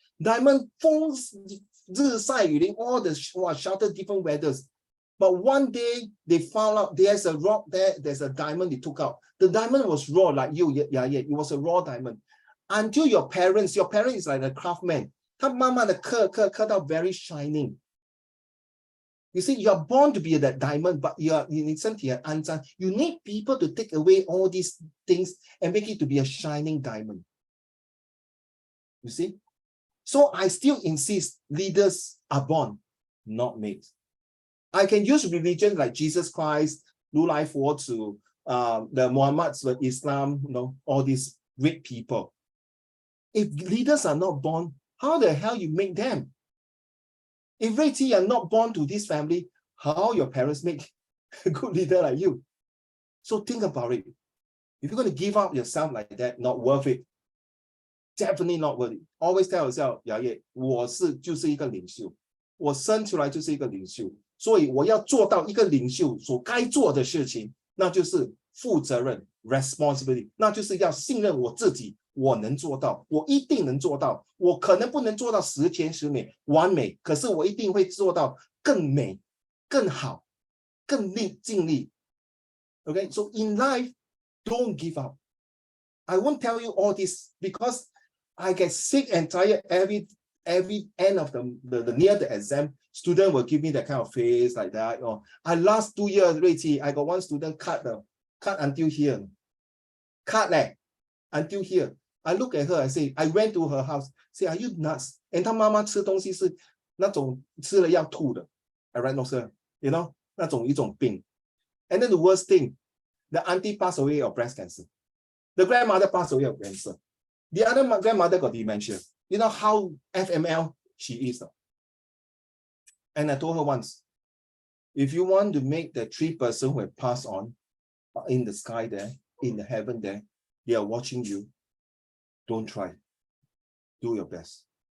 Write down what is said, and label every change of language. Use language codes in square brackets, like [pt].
[en] Diamond [zh] 风日晒雨淋 [en] all the shelter different weathers. But one day they found out there's a rock there, there's a diamond they took out. The diamond was raw like you, yeah, it was a raw diamond. Until your parents is like a craftsman. [zh] 他慢慢的刻到 [en] very shining. You see, you are born to be that diamond, but [zh] 你身体很肮脏. [en] You need people to take away all these things and make it to be a shining diamond. You see? So I still insist leaders are born, not made. I can use religion like Jesus Christ, 如来佛祖, the Muhammad's, the Islam, all these great people. If leaders are not born, how the hell you make them? If Rachel are not born to this family, how your parents make a good leader like you? So think about it. If you're going to give up yourself like that, not worth it. Definitely not worth it. [zh] Always tell yourself, 雅叶，我就是一个领袖，我生出来就是一个领袖，所以我要做到一个领袖所该做的事情，那就是负责任 responsibility， 那就是要信任我自己，我能做到，我一定能做到，我可能不能做到10全10美完美，可是我一定会做到更美、更好、更尽力。 [en] Okay, so in life, don't give up. I won't tell you all this because I get sick and tired every end of the near the exam. Student will give me that kind of face like that. I last 2 years, Rachel, I got one student cut until here. Cut until here. I look at her, I say, I went to her house, say, are you nuts? [zh] And 她妈妈吃东西是那种吃了要吐的 arenosol, [en] you know, [zh] 那种一种病. [en] And then the worst thing, the auntie passed away of breast cancer. The grandmother passed away of cancer. The other grandmother got dementia. You know how FML she is. And I told her once, if you want to make the 3 persons who have passed on in the sky there, in the heaven there, they are watching you. Don't try. Do your best.